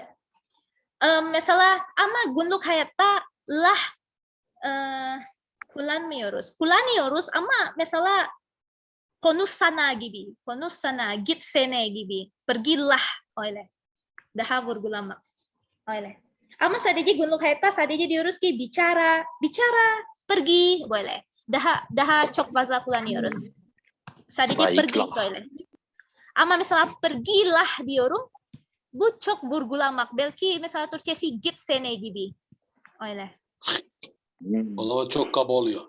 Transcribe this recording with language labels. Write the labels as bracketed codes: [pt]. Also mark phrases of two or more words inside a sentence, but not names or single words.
[tr] Mesela ama günlük hayatta lah kullanmıyoruz ama mesela konuş sana gibi, konuş sana, gitsene gibi, pergilah öyle. Daha vurgulamak öyle. Ama sadece günlük hayatta sadece diyoruz ki [id] bicara, pergi [tr] böyle. Daha çok fazla kullanıyoruz. Sadece pergi Baiklah. söyle. Ama mesela pergilah diyorum. Bu çok vurgulamak. Belki mesela Türkçesi gitsene gibi. Öyle. O zaman çok kaba oluyor.